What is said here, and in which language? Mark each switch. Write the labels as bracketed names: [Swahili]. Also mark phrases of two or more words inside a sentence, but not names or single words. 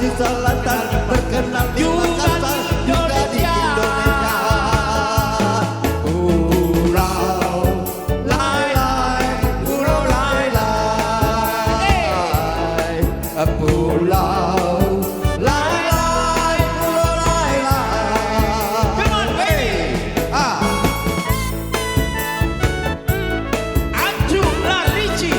[Indonesian] Selatan terkenal di Makassar juga di Indonesia. Pulau Lai-lai, Pulau Lai-lai, Pulau Lai-lai, Pulau Lai-lai. [English] Come on, baby. [Indonesian] Anjung La Ricci.